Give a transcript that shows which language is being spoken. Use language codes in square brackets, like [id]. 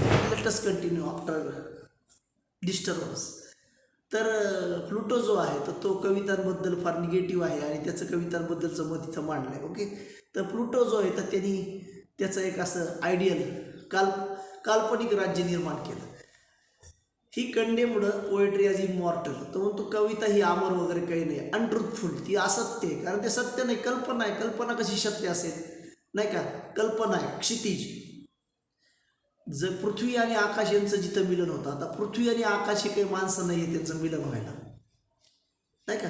[en] Let us continue after disturbance. [mr] तर Pluto जो आहे तर तो कवितांबद्दल फार निगेटिव्ह आहे आणि त्याचं कवितांबद्दलचं मत इथं मांडलं आहे. ओके. तर प्लुटो जो आहे तर त्यांनी त्याचं एक असं आयडियल काल्पनिक राज्य निर्माण केलं. [en] He condemned poetry as immortal. [mr] तो म्हणतो कविता ही अमर वगैरे काही नाही, अनट्रुथफुल, ती असत्य आहे. कारण ते सत्य नाही, कल्पना आहे. कल्पना कशी सत्य असेल, नाही का. कल्पना आहे, क्षितिज. जर पृथ्वी आणि आकाश यांचं जिथं मिलन होतं, आता पृथ्वी आणि आकाश हे काही माणसं नाही आहे त्यांचं मिलन व्हायला, नाही का.